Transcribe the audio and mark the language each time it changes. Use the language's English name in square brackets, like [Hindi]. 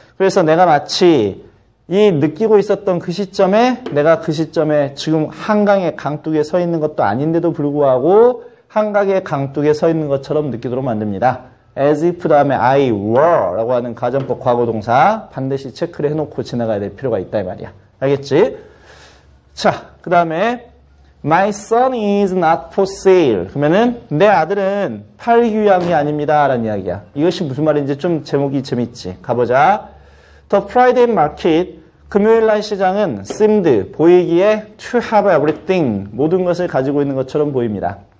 [Korean] 그래서 내가 마치 이 느끼고 있었던 그 시점에 내가 그 시점에 지금 한강의 강둑에 서 있는 것도 아닌데도 불구하고 한강의 강둑에 서 있는 것처럼 느끼도록 만듭니다. as if 다음에 [English] I were [Korean] 라고 하는 가정법 과거동사 반드시 체크를 해놓고 지나가야 될 필요가 있다 이 말이야. 알겠지? 자, 그 다음에 [English] My son is not for sale. [Korean] 그러면은 내 아들은 팔기 위함이 아닙니다 라는 이야기야. 이것이 무슨 말인지 좀 제목이 재밌지. 가보자. [English] The Friday market, [Korean] 금요일날 시장은 seemed, 보이기에 [English] to have everything, [Korean] 모든 것을 가지고 있는 것처럼 보입니다.